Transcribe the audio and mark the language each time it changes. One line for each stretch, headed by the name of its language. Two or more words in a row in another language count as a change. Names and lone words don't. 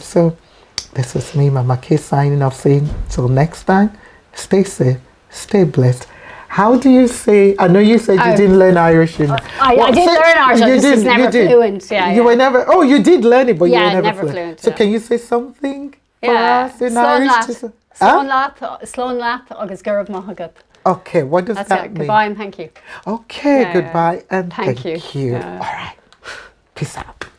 English: So this is me, Mama K, signing off, saying till next time, stay safe, stay blessed. How do you say, I know you said you didn't learn Irish. I did learn Irish, I just was never fluent. You were never, you did learn it, but you were never never fluent. So can you say something for us in Slán Irish?
Irish: Slán leat agus gurb maithagad.
English: Okay, what does That's that it. mean? Goodbye and thank you. Okay, goodbye and Thank thank you. you. All right. Peace out.